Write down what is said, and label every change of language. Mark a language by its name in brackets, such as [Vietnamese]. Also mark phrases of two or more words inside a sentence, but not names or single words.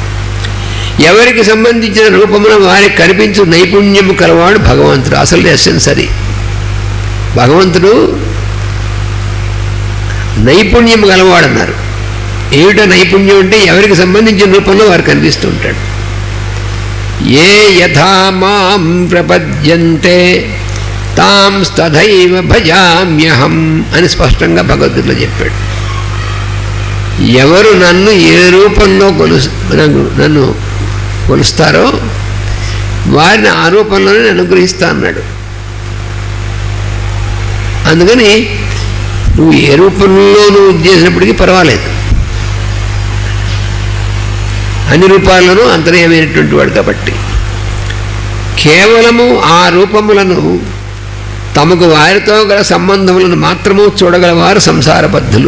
[Telugu] ఎవరికి సంబంధించిన రూపమున వారికి కనిపించు నైపుణ్యము కలవాడు భగవంతుడు. అసలు ఎస్సెన్స్ అది. భగవంతుడు నైపుణ్యం గలవాడన్నారు. ఏమిటో నైపుణ్యం అంటే ఎవరికి సంబంధించిన రూపంలో వారు కనిపిస్తూ ఉంటాడు. [Sanskrit] ఏ యథా మాం ప్రపద్యంతే తాం తథైవ భజామ్యహం [Telugu] అని స్పష్టంగా భగవద్గీతలో చెప్పాడు. ఎవరు నన్ను ఏ రూపంలో నన్ను కొలుస్తారో వారిని ఆ రూపంలోనే అనుగ్రహిస్తా అన్నాడు. అందుకని నువ్వు ఏ రూపంలో నువ్వు చేసినప్పటికీ పర్వాలేదు, అన్ని రూపాల్లోనూ అంతర్యమైనటువంటి వాడు కాబట్టి కేవలము ఆ రూపములను తమకు వారితో గల సంబంధములను మాత్రము చూడగలవారు సంసారబద్ధులు.